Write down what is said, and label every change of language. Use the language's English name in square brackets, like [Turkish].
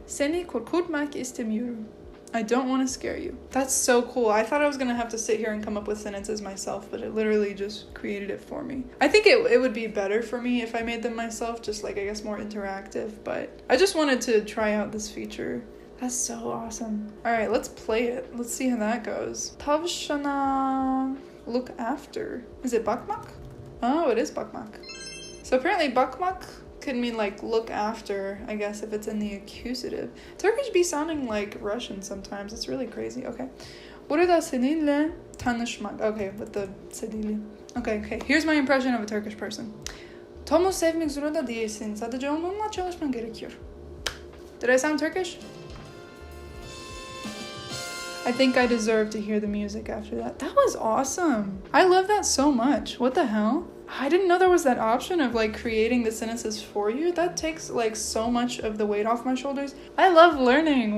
[Turkish] Seni korkutmak istemiyorum. [English] I don't want to scare you. That's so cool. I thought I was going to have to sit here and come up with sentences myself, but it literally just created it for me. I think it would be better for me if I made them myself, just like, I guess, more interactive, but I just wanted to try out this feature. That's so awesome. All right, let's play it. Let's see how that goes. Tavşana, look after. Is it bakmak? Oh, it is bakmak. So apparently bakmak Could mean like look after, I guess, if it's in the accusative. Turkish be sounding like Russian sometimes. It's really crazy. Okay. [Turkish] Burada seninle tanışmak. [English] Okay, with the sedili. Okay. Here's my impression of a Turkish person. [Turkish] Tom'u sevmek zorunda değilsin. Sadece onunla çalışman gerekiyor. [English] Did I sound Turkish? I think I deserve to hear the music after that. That was awesome. I love that so much. What the hell? I didn't know there was that option of like creating the sentences for you. That takes like so much of the weight off my shoulders. I love learning.